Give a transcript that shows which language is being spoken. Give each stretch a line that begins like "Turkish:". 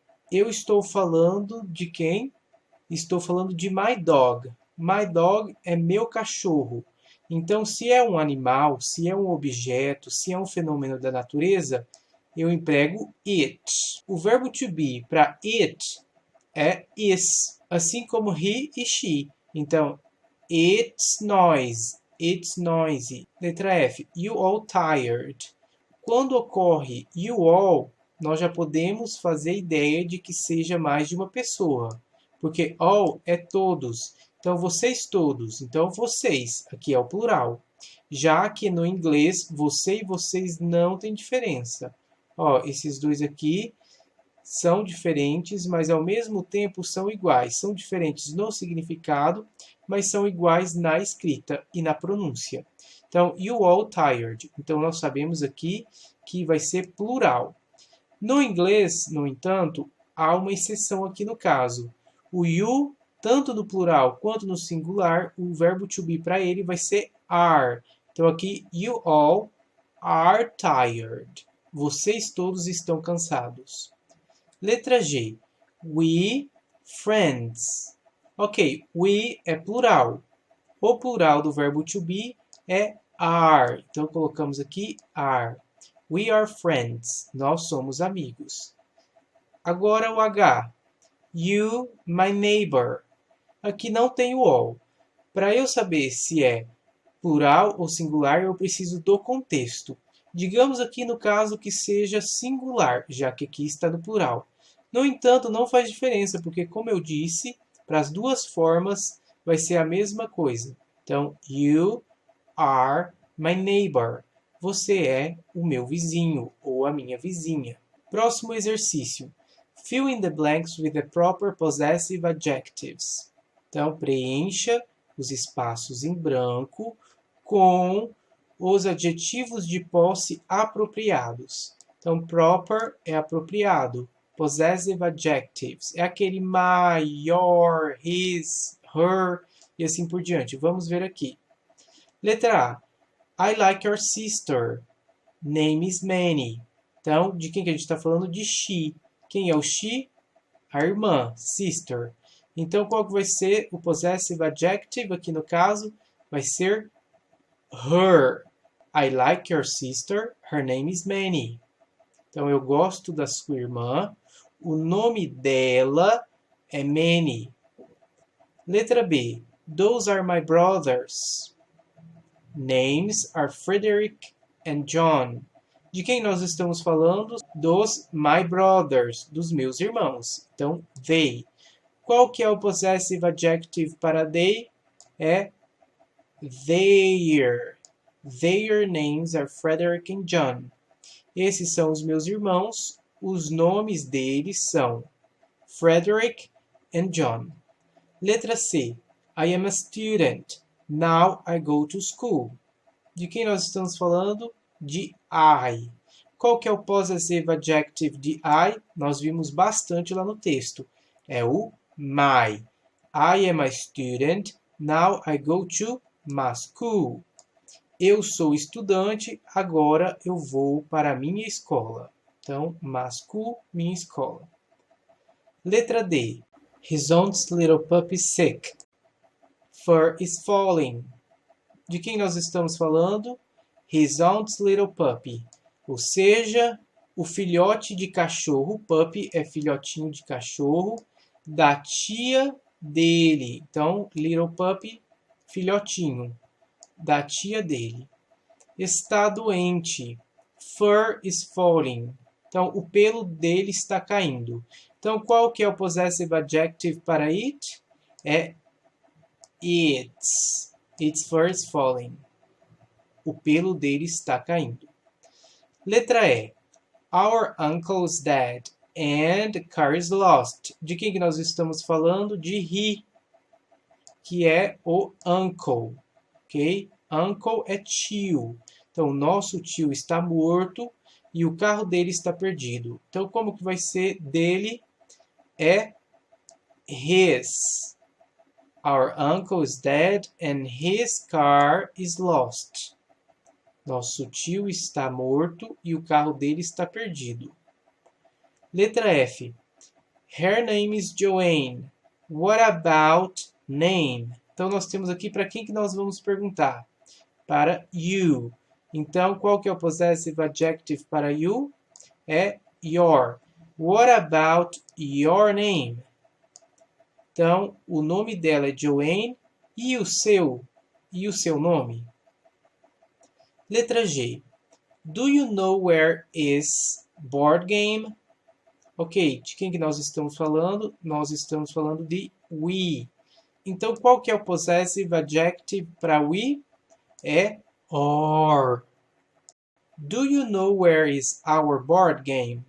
Portuguese: Eu estou falando de quem? Estou falando de
English: my dog. My dog
Portuguese: é meu cachorro. Então, se é um animal, se é um objeto, se é um fenômeno da natureza, eu emprego it. O verbo to be para it é is, assim como he e she.
English: Então, it's noise, it's noisy.
Portuguese: Letra F.
English: You all tired.
Portuguese: Quando ocorre you all, nós já podemos fazer ideia de que seja mais de uma pessoa. Porque all é todos. Então, vocês todos. Então, vocês. Aqui é o plural. Já que no inglês, você e vocês não tem diferença. Ó, esses dois aqui são diferentes, mas ao mesmo tempo são iguais. São diferentes no significado, mas são iguais na escrita e na pronúncia. Então,
English: you all tired.
Portuguese: Então, nós sabemos aqui que vai ser plural. No inglês, no entanto, há uma exceção aqui no caso. O you, tanto no plural quanto no singular, o verbo to be para ele vai ser are.
English: Então, aqui, you all are tired.
Portuguese: Vocês todos estão cansados. Letra G.
English: We, friends. Ok, we
Portuguese: é plural. O plural do verbo to be é are. Então, colocamos aqui are.
English: We are friends.
Portuguese: Nós somos amigos. Agora o H.
English: You, my neighbor.
Portuguese: Aqui não tem o all. Para eu saber se é plural ou singular, eu preciso do contexto. Digamos aqui no caso que seja singular, já que aqui está no plural. No entanto, não faz diferença, porque como eu disse, para as duas formas vai ser a mesma coisa.
English: Então, you are my neighbor.
Portuguese: Você é o meu vizinho ou a minha vizinha. Próximo exercício.
English: Fill in the blanks with the proper possessive adjectives.
Portuguese: Então, preencha os espaços em branco com os adjetivos de posse apropriados. Então, proper é apropriado. Possessive adjectives é aquele my, your, his, her e assim por diante. Vamos ver aqui. Letra A.
English: I like your sister. Name is Manny.
Portuguese: Então, de quem que a gente está falando? De she. Quem é o she? A irmã, sister. Então, qual que vai ser o possessive adjective aqui no caso? Vai ser her.
English: I like your sister. Her name is Manny.
Portuguese: Então, eu gosto da sua irmã. O nome dela é Manny. Letra B.
English: Those are my brothers. Names are Frederick and John.
Portuguese: De quem nós estamos falando? Dos
English: my brothers,
Portuguese: dos meus irmãos. Então, they. Qual que é o possessive adjective para they? É their.
English: Their names are Frederick and John.
Portuguese: Esses são os meus irmãos. Os nomes deles são Frederick and John. Letra C.
English: I am a student. Now I go to school.
Portuguese: De quem nós estamos falando? De I. Qual que é o possessive adjective de I? Nós vimos bastante lá no texto. É o my.
English: I am a student. Now I go to my school.
Portuguese: Eu sou estudante, agora eu vou para a minha escola. Então,
English: my school,
Portuguese: minha escola. Letra D.
English: His own little puppy sick. Fur is falling.
Portuguese: De quem nós estamos falando?
English: His own little puppy.
Portuguese: Ou seja, o filhote de cachorro, puppy é filhotinho de cachorro, da tia dele. Então,
English: little puppy,
Portuguese: filhotinho, da tia dele. Está doente.
English: Fur is falling.
Portuguese: Então, o pelo dele está caindo. Então, qual que é o possessive adjective para it?
English: É its. Its fur is falling.
Portuguese: O pelo dele está caindo. Letra E.
English: Our uncle's dead and the car is lost.
Portuguese: De quem que nós estamos falando? De he, que é o uncle. Ok? Uncle é tio. Então, nosso tio está morto e o carro dele está perdido. Então, como que vai ser dele? É his.
English: Our uncle is dead and his car is lost.
Portuguese: Nosso tio está morto e o carro dele está perdido. Letra F.
English: Her name is Joanne. What about name?
Portuguese: Então, nós temos aqui para quem que nós vamos perguntar? Para you. Então, qual que é o possessive adjective para you? É your.
English: What about your name?
Portuguese: Então, o nome dela é Joanne. E o seu? E o seu nome? Letra G.
English: Do you know where is board game?
Portuguese: Ok, de quem que nós estamos falando? Nós estamos falando de we. Então, qual que é o possessive adjective para we? É or.
English: Do you know where is our board game?